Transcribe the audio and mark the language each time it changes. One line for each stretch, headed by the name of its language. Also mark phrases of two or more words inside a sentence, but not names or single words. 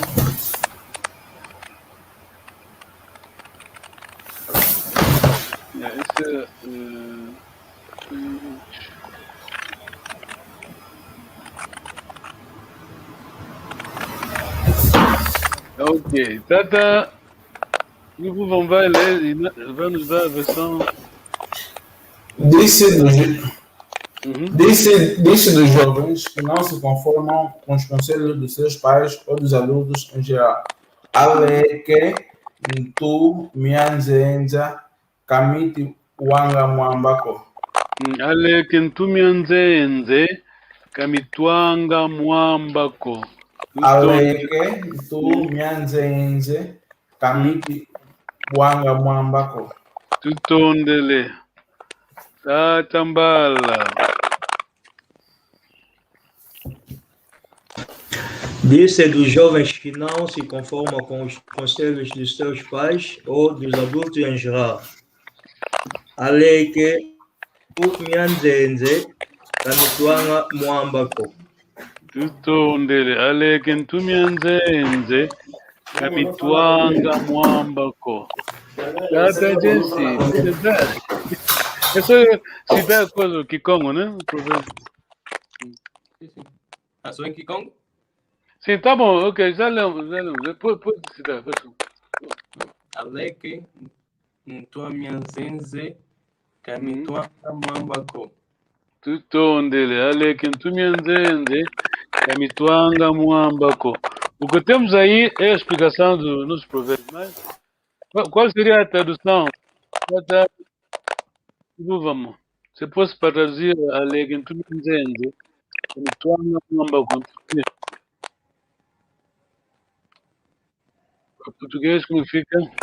Portuguese: Esse ok, Tata, vous vai ler e vai nos dar a versão. Disse dos jovens que não se conformam com os conselhos dos seus pais ou dos adultos em geral.
Kongo: Aleke, Ntu, Mianzenza, Kamiti, Wanga, Mwambako. Aleke, Ntu, Mianzenze, Kamitwanga, Mwambako. Aleke, Ntu, Mianzenze, Kamiti, Wanga, Mwambako. Tutondele. Tatambala.
Portuguese: Disse dos jovens que não se conformam com os conselhos dos seus pais ou dos adultos em geral.
Kongo: Aleke, Mianzenze, Kamitwanga, Mwambako. Tutondele. Aleke, Mianzenze, Kamitwanga, Mwambako.
Portuguese: Tata Jensi, isso citar coisa do Kikongo, né? Sou em Kikongo? Sim, tá bom, ok, já lembro. Pode citar,
Kongo: Aleke, Ntua Mianzenze, Kamitwa Mwambako. Tutondele, Aleke, Mianzenze, Kamitwanga, Mwambako.
Portuguese: O que temos aí é a explicação do nosso provérbio, mas qual seria a tradução? Vamos. Se fosse para traduzir
Kongo: Aleke, Mianzenze, Kamitwanga, Mwambako.
Portuguese: O português como fica?